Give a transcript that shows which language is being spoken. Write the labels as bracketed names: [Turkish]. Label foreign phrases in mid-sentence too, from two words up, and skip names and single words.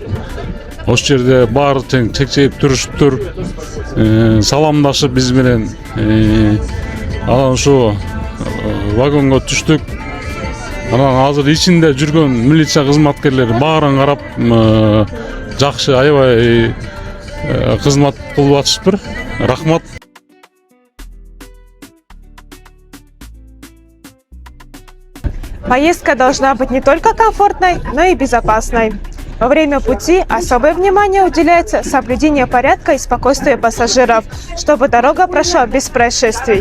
[Kyrgyz] Ошол жерде баары тең чекчейип турушуптур, саламдашып биз менен анан ушу вагонго түштүк. Анан азыр ичинде жүргөн милиция кызматкерлери баарын карап жакшы аябай кызмат кылып атышыптыр. Рахмат. [Russian] Поездка должна быть не только комфортной, но и безопасной. Во время пути особое внимание уделяется соблюдению порядка и спокойствия пассажиров, чтобы дорога прошла без происшествий.